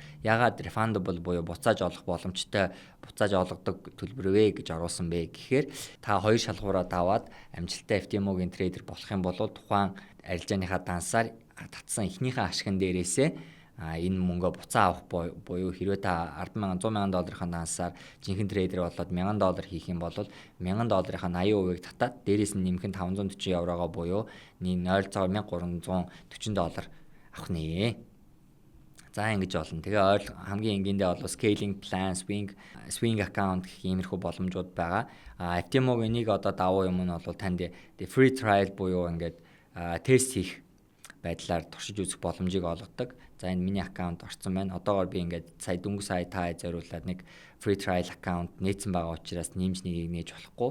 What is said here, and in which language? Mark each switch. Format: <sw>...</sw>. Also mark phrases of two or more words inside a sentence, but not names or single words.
<mn>Ягаад refundable буюу буцааж олох боломжтой буцааж олгодог төлбөр вэ гэж оруулсан бэ гэхээр та хоёр шалгуураа даваад амжилттай FTMO-гийн трейдер болох юм бол тухайн арилжааныхаа дансаар татсан эхнийхээ ашигн дээрээсээ энэ мөнгөө буцаа авах буюу хэрвээ та 10 мянган 100 мянган долларын дансаар жинхэнэ трейдер болоод 1000 доллар хийх юм бол 1000 долларынхаа 80%-ийг татаад дээрээс нь нэмэх нь 540 еврогоо буюу 0.1340 доллар авах нэ. За ингэж болно. Тэгээ хамгийн энгийндээ бол</mn> <en>scaling plan, swing account</en> <mn>гэх иймэрхүү боломжууд байгаа. FTMO-гийн нэг одоо давуу юм нь бол танд</mn> <en>free trial</en> <mn>буюу ингээд тест хийх байдлаар туршиж үзэх боломжийг олгодог. За энэ миний аккаунт орсон байна. Одоогоор би ингээд сая дөнгөж сая та зориулаад нэг</mn> <en>free trial</en> <mn>аккаунт нээсэн байгаа учраас нэмж нэгийг нээж болохгүй.</mn>